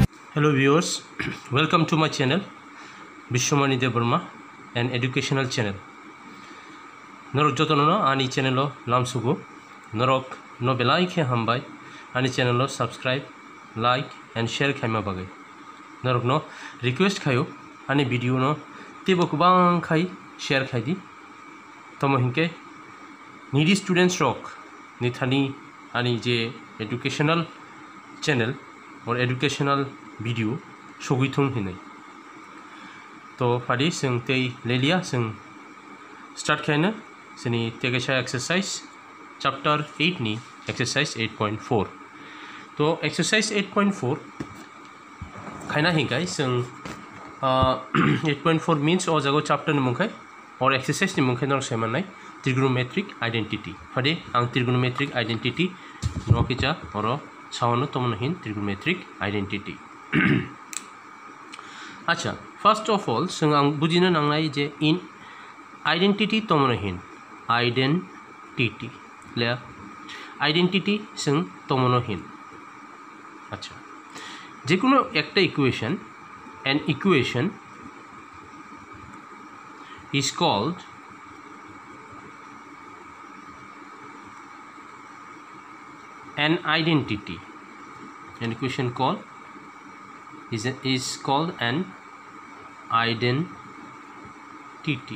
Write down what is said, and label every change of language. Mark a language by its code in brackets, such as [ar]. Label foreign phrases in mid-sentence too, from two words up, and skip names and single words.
[en] Hello viewers, welcome to my channel Bishwamani Devarma, an educational channel. [trp] Norok jotono ani channel lo lamsugo. Norok no belai ke hambai ani channel lo [en] subscribe, like and share [trp] khaima bagai. Norok no request khayo ani video no tibo kubang khai share khai di. Tomo hinke [en] needy students [trp] rock nithani ani je [en] educational channel or educational video [trp] sogithung hinai to fadi sing tei lelia sing start khaina sini tegesha [en] exercise chapter [trp] 8 ni exercise 8.4 to exercise 8.4 khaina hingai sing 8.4 means o jago chapter ni mungkai or exercise ni mungkai nor semanai [en] trigonometric identity [trp] fadi ang [en] trigonometric identity [trp] no kicha oro sawano tomnohin [en] trigonometric identity. [trp] Acha, first of all, sing ang bujina nangnai je in identity tomonohin identity le identity sing tomonohin. [bn] Acha, jekono ekta equation, [en] an equation is called an identity. An equation called is called an identity.